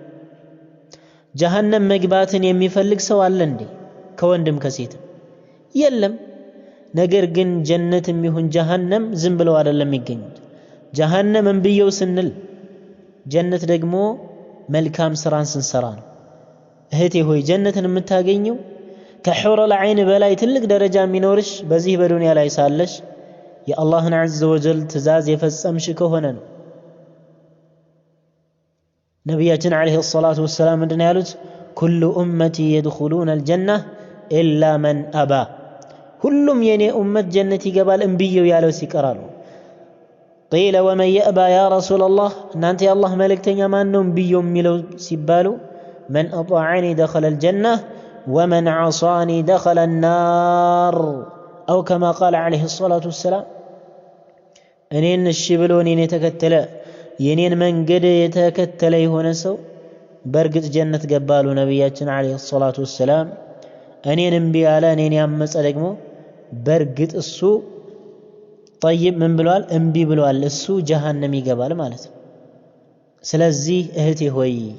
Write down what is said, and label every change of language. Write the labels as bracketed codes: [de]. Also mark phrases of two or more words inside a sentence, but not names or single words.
[am] ጀሃነም መግባትን የሚፈልግ ሰው አለ እንዴ ከወንድም ከሴት የለም ነገር ግን ጀነትም ይሁን ጀሃነም ዝም ብለው አይደለም የሚገኙት ጀሃነም እንብየው ስንል ጀነት ደግሞ መልካም ስራን ስንሰራ ነው እህቴ ሆይ ጀነትን የምታገኘው ከሑረል ዐይን በላይ ትልቅ ደረጃ የሚኖርሽ በዚህ በዱንያ ላይ ሳለሽ የአላህን [ar] عز وجل [am] ትእዛዝ የፈጸምሽ ከሆነ ነው ነብያችን [ar] عليه الصلاة والسلام [am] እንደነ ያሉት [ar] كل أمتي يدخلون الجنة إلا من أبى [am] ሁሉም የኔ ኡመት ጀነት ይገባል እንብየው ያለው ሲቀራሉ [ar] قيل ومن يأبى يا رسول الله [am] እናንተ የአላህ መልእክተኛ ማን ነው እንብየው የሚለው ሲባሉ [ar] من أطاعني دخل الجنة ومن عصاني دخل النار أو كما قال عليه الصلاة والسلام [am] እኔን እሺ ብሎ እኔን የተከተለ የኔን መንገድ የተከተለ የሆነ ሰው በርግጥ ጀነት ገባሉ ነብያችን [ar] عليه الصلاة والسلام [am] እኔን እምቢ ያለ እኔን ያመፀ ደግሞ በርግጥ እሱ طيب ምን ብሏል እምቢ ብሏል እሱ ጀሃነም ይገባል ማለት ነው ስለዚህ እህቴ ሆይ